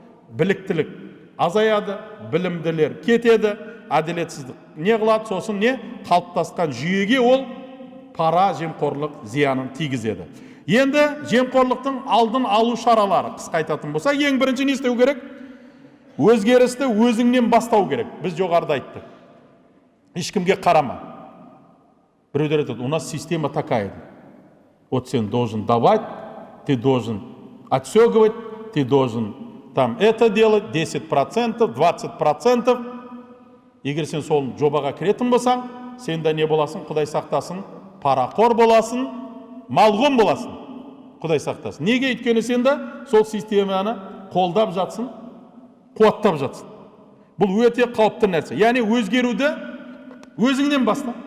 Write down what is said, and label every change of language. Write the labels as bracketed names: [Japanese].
[Kazakh] Біліктілік азаяды, білімділер кетеді, әділетсіздік не қылады? Сосын не? Қалыптасқан жүйеге ол пара, жемқорлық зиянын тигізеді. Енді жемқорлықтың алдын алу шаралары қысқа айтатын болса, ең бірінші не істеу керек? Өзгерісті өзіңнен бастау керек. Біз жоғарыда айттық. Ешкімге қарама. Біреулер айтады, [Russian] у нас система такая. Вот сен должен давать, ты должен отсёгывать, ты должен там это делать, 10%, 20%. [Kazakh] Егер сен сол жобаға кіретін болсаң, сен де не боласың? Құдай сақтасын, парақор боласың, малғұн боласың. Құдай сақтасын. Неге? Өйткені сен де сол системаны қолдап жатсың, қуаттап жатсың. Бұл өте қауіпті нәрсе. Яғни өзгеруді өзіңнен баста.